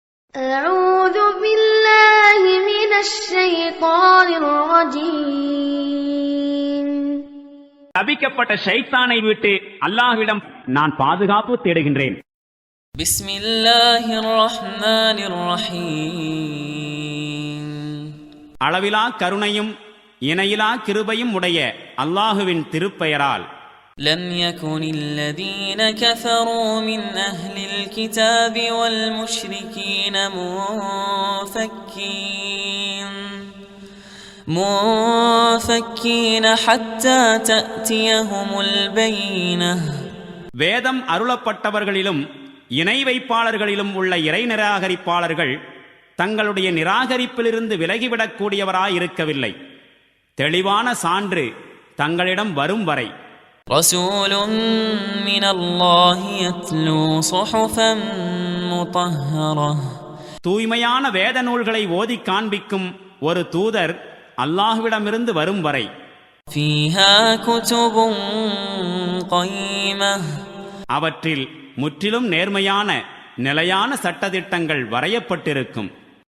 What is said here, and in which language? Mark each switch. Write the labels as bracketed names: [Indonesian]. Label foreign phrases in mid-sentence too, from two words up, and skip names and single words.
[Arabic] أعوذ بالله من الشيطان الرجيم. [Tamil] சபிக்கப்பட்ட ஷைத்தானை விட்டு அல்லாஹ்விடம் நான் பாதுகாப்பு தேடுகின்றேன். [Arabic] بسم الله الرحمن الرحيم. [Tamil] அளவிலா கருணையும் இணையிலா கிருபையும் உடைய அல்லாஹுவின் திருப்பெயரால். [Arabic] لم يكن الذين كفروا من أهل الكتاب والمشركين منفكين حتى تأتيهم البينة. [Tamil] வேதம் அருளப்பட்டவர்களிலும் இணை வைப்பாளர்களிலும் உள்ள இறை நிராகரிப்பாளர்கள் தங்களுடைய நிராகரிப்பிலிருந்து விலகிவிடக்கூடியவராயிருக்கவில்லை. தெளிவான சான்று தங்களிடம் வரும் வரை. [Arabic] رسول من الله يتلو صحفا مطهرة. [Tamil] தூய்மையான வேத நூல்களை ஓதி காண்பிக்கும் ஒரு தூதர் அல்லாஹ்விடமிருந்து வரும் வரை. [Arabic] فيها كتب قيمة. [Tamil] அவற்றில் முற்றிலும் நேர்மையான நிலையான சட்டதிட்டங்கள் வரையப்பட்டிருக்கும்.